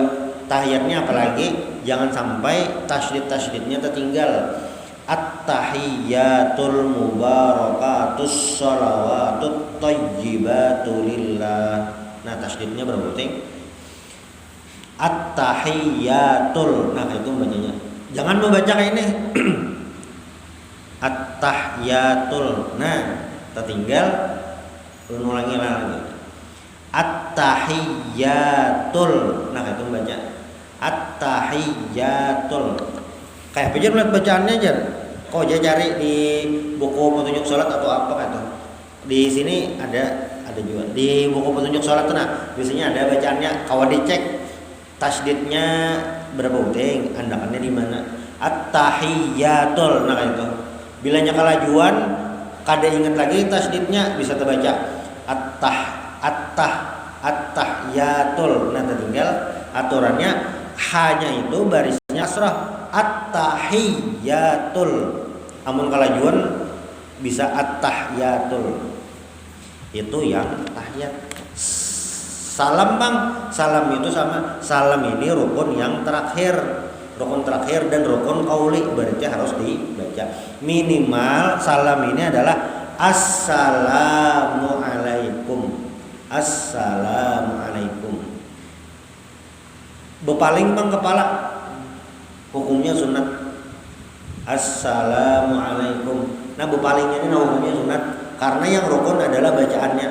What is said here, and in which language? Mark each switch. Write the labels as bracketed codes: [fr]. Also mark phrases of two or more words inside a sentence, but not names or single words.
[id] Tahiyatnya apalagi jangan sampai tasydid-tasydidnya tertinggal. [ar] At-tahiyyatul mubarakatus shalawatut thayyibatu lillah. [id] Nah, tasydidnya berapa penting? At-tahiyyatul. Nah, itu bacanya. Jangan membaca kayak ini. At-tahiyyatul. Nah, tertinggal ulangi lagi. At-tahiyyatul. Nah, itu baca. At-tahiyyatul. Kayak aja melihat bacaannya aja. Kok aja cari di buku petunjuk salat atau apa gitu. Di sini ada juga. Di buku petunjuk salat nah, biasanya ada bacaannya. Kalau dicek tasydidnya berapa penting, andakannya di mana? At-tahiyyatul. Nah itu. [bjn] Bilanya kalajuan kada ingat lagi tasydidnya bisa terbaca at-tahiyyatul. [id] Nah tertinggal aturannya hanya itu barisnya asrah at-tahiyyatul. [bjn] Amun kalajuan bisa at-tahiyyatul. [id] Itu yang tahiyat. Salam bang, salam itu sama. Salam ini rukun yang terakhir, dan rukun qauli berarti harus dibaca. Minimal salam ini adalah assalamualaikum. Assalamualaikum. [bjn] Bepaling bang kepala, hukumnya sunat. [id] Assalamualaikum. Nah bepalingnya ini hukumnya sunat karena yang rukun adalah bacaannya.